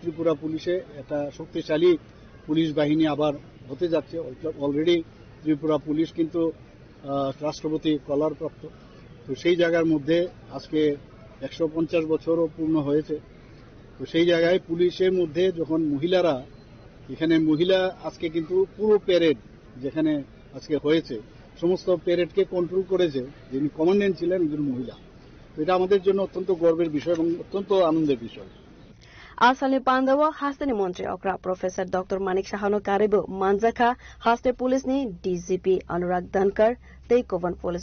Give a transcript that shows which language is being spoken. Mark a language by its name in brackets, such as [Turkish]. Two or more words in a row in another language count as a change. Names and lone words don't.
[Bangla] ত্রিপুরা পুলিশে একটা শক্তিশালী পুলিশ বাহিনী আবার হতে যাচ্ছে অলরেডি ত্রিপুরা পুলিশ কিন্তু রাষ্ট্রপতি কলারপ্রাপ্ত তো সেই জায়গার মধ্যে আজকে 150 বছরও পূর্ণ হয়েছে তো সেই জায়গায় পুলিশের মধ্যে যখন মহিলারা এখানে মহিলা আজকে কিন্তু পুরো প্যারেড যেখানে আজকে হয়েছে সমস্ত প্যারেডকে কন্ট্রোল করেছে যিনি কমান্ড্যান্ট ছিলেন একজন মহিলা এটা আমাদের জন্য অত্যন্ত গর্বের বিষয় এবং অত্যন্ত আনন্দের বিষয় [Kok Borok] आसामनि पान्दाव हास्टेनि मन्त्री अक्रा प्रोफेसर डाक्टर मानिक साहानो कारेबो मानजाखा हास्टे पुलिसनि डीजीपी अनुराग धनकर तै कोवन पुलिस